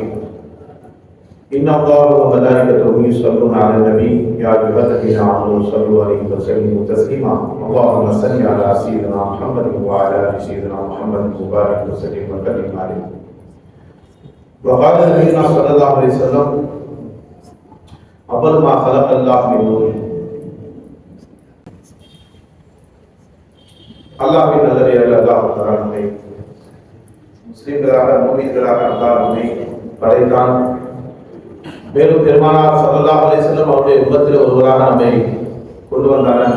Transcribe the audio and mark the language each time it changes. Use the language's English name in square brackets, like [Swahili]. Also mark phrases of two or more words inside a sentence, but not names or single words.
[Arabic] إن الله وملائكته يصلون على النبي يا أيها الذين آمنوا صلوا عليه وسلموا تسليما. اللهم صل على سيدنا محمد وعلى آل سيدنا محمد وبارك وسلم وكرم عليه. وقال نبينا صلى الله عليه وسلم: أول ما خلق الله من نور. [Tamil] அல்லாஹ்வின் நல்லடியார்களே, அல்லாஹ் தஆலா நம்மை முஸ்லிம்களாக முஃமின்களாக அல்லாஹ் நம்மை படைத்தான். மேலும் பெருமானார் [Arabic] صلى الله عليه وسلم [Tamil] அவருடைய உம்மத்தில் ஒருவராக நம்மை கொண்டு வந்தார்கள்.